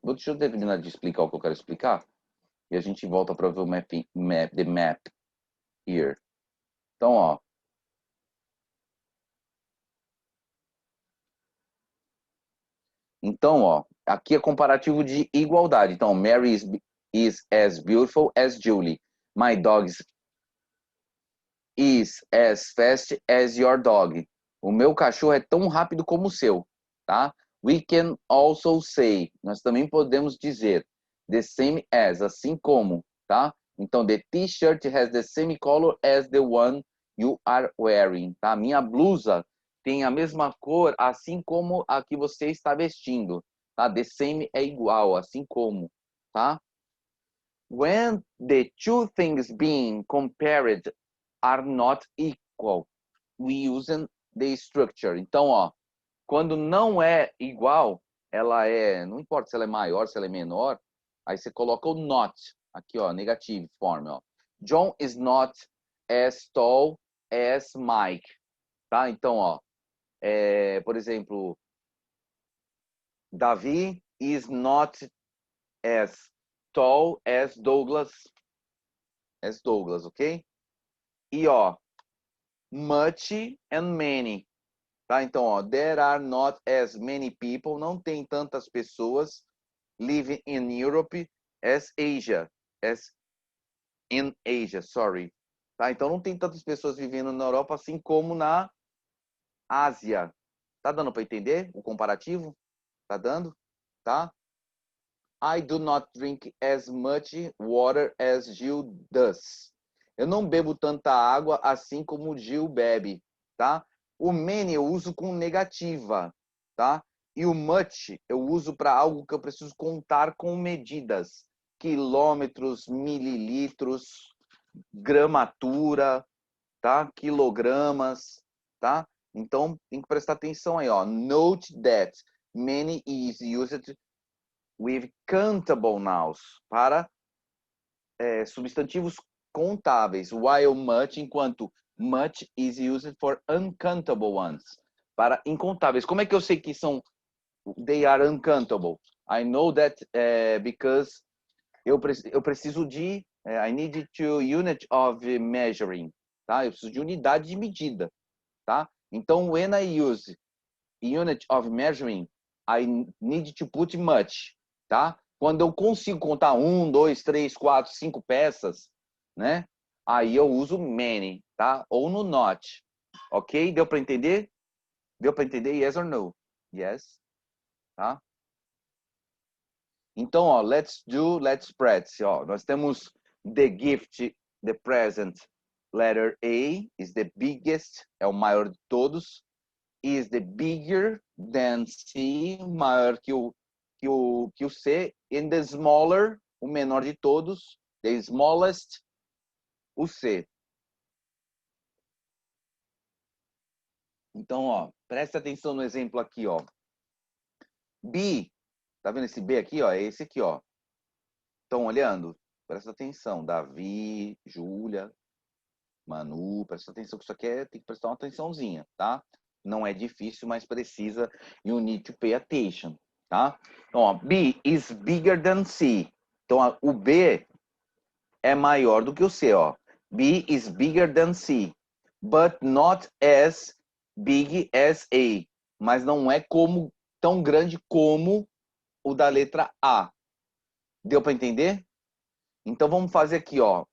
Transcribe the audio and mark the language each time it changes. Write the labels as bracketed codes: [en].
[pt] Deixa eu terminar de explicar o que eu quero explicar. E a gente volta para ver o [en] the map here. [pt] Então, ó. Então, ó, aqui é comparativo de igualdade. [en] Então, Mary is as beautiful as Julie. My dog is as fast as your dog. [pt] O meu cachorro é tão rápido como o seu, tá? [en] We can also say, [pt] nós também podemos dizer [en] the same as, [pt] assim como, tá? [en] Então, the t-shirt has the same color as the one you are wearing, tá? [pt] Minha blusa tem a mesma cor, assim como a que você está vestindo, tá? [en] The same [pt] é igual, assim como, tá? [en] When the two things being compared are not equal, we use the structure. [pt] Então, ó, quando não é igual, ela não importa se ela é maior, se ela é menor, aí você coloca o not, aqui, ó, [en] negative form, [pt] ó. [en] John is not as tall as Mike, tá? [pt] Então, ó, por exemplo, [en] Davi is not as tall as Douglas. As Douglas, ok? E, ó, much and many. Tá? Então, ó, there are not as many people. [pt] Não tem tantas pessoas [en] living in Europe as Asia. As in Asia, sorry. Tá? [pt] Então, não tem tantas pessoas vivendo na Europa assim como na Ásia. Tá dando para entender o comparativo? Tá dando? Tá? [en] I do not drink as much water as Gil does. [pt] Eu não bebo tanta água assim como o Gil bebe, tá? O many eu uso com negativa, tá? E o much eu uso para algo que eu preciso contar com medidas. Quilômetros, mililitros, gramatura, tá? Quilogramas, tá? Então, tem que prestar atenção aí, ó. [en] Note that many is used with countable nouns, [pt] para substantivos contáveis, [en] while much, enquanto much is used for uncountable ones, [pt] para incontáveis. Como é que eu sei que são, [en] they are uncountable? I know that because [pt] eu preciso de, [en] I need to unit of measuring, tá? [pt] Eu preciso de unidade de medida, tá? [en] Então, when I use unit of measuring, I need to put much, tá? [pt] Quando eu consigo contar 1, 2, 3, 4, 5 peças, né? Aí eu uso many, tá? Ou no not. Ok? Deu para entender? Deu para entender? [en] Yes or no? Yes. [pt] Tá? [en] Então, ó, let's spread. [pt] Ó, nós temos [en] the gift, the present. Letter A is the biggest, [pt] é o maior de todos. [en] Is the bigger than C, [pt] maior que o C. [en] And the smaller, [pt] o menor de todos. [en] The smallest, [pt] o C. Então, ó, presta atenção no exemplo aqui, ó. B, tá vendo esse B aqui, ó? É esse aqui, ó. Estão olhando? Presta atenção. Davi, Júlia, Manu, presta atenção que isso aqui tem que prestar uma atençãozinha, tá? Não é difícil, mas precisa. [en] You need to pay attention, tá? [pt] Então, ó, [en] B is bigger than C. [pt] Então, ó, o B é maior do que o C, ó. [en] B is bigger than C, but not as big as A. [pt] Mas não é tão grande como o da letra A. Deu para entender? Então, vamos fazer aqui, ó.